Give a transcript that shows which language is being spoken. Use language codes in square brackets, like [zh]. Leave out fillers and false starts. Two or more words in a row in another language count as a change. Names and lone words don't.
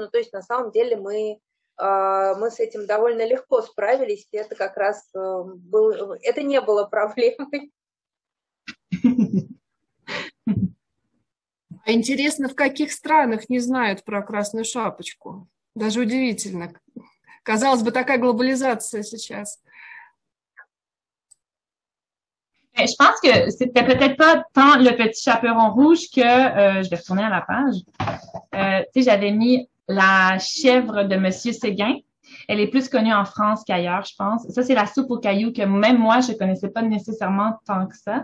[ru] Ну, то есть на самом деле мы с этим довольно легко справились, и это как раз это не было проблемой. А интересно, в каких странах не знают про Красную Шапочку? Даже удивительно. Казалось бы, такая глобализация сейчас. [fr] Je pense que c'était peut-être pas tant Le Petit Chaperon Rouge que, je vais retourner à la page, tu sais, j'avais mis La Chèvre de Monsieur Séguin. Elle est plus connue en France qu'ailleurs, je pense. Ça, c'est La Soupe aux cailloux que même moi, je connaissais pas nécessairement tant que ça.